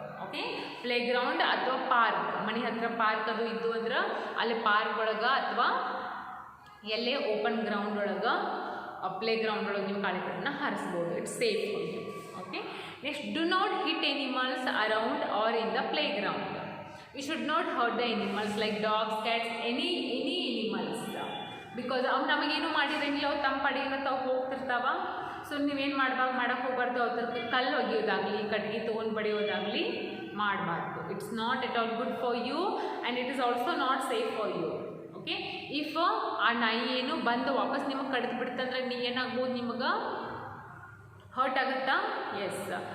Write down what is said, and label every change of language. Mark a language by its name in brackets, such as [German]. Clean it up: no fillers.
[Kannada] Okay, playground ಅಥವಾ park, ಮನೆ ಹತ್ರ ಪಾರ್ಕ್ ಅದು ಇದ್ದು ಅಂದ್ರೆ ಅಲ್ಲಿ ಪಾರ್ಕ್ ಒಳಗೆ ಅಥವಾ ಎಲ್ಲೇ ಓಪನ್ ಗ್ರೌಂಡ್ ಒಳಗೆ, ಪ್ಲೇಗ್ರೌಂಡ್ ಒಳಗೆ ನೀವು ಗಾಳಿಪಟನ ಹಾರಿಸ್ಬೋದು. [English] It's safe for you. [Kannada] Okay. [English] Next, do not hit animals around or in the playground. You should not hurt the animals like dogs, cats, any animals, because [Kannada] ಅವು ನಮಗೇನು ಮಾಡಿದಂಗಿಲ್ಲ, ಅವು ತಮ್ಮ ಪಡೆಯಿಂದ ತಾವು ಹೋಗ್ತಿರ್ತಾವ. ಸೊ ನೀವೇನು ಮಾಡಕ್ಕೆ ಹೋಗ್ಬಾರ್ದು, ಅವ್ರ ಕಲ್ಲು ಒಗೆಯೋದಾಗಲಿ, ಕಟ್ಗೆ ತೊಗೊಂಡು ಬಡಿಯೋದಾಗಲಿ ಮಾಡಬಾರ್ದು. [English] It's not at all good for you and it is also not safe for you. Okay. [Kannada] If ಆ ನಾಯಿ ಏನು ಬಂದು ವಾಪಸ್ ನಿಮಗೆ ಕಡಿದು ಬಿಡ್ತಂದ್ರೆ ಏನಾಗ್ಬೋದು, ನಿಮಗೆ ಹರ್ಟ್ ಆಗುತ್ತಾ? ಎಸ್.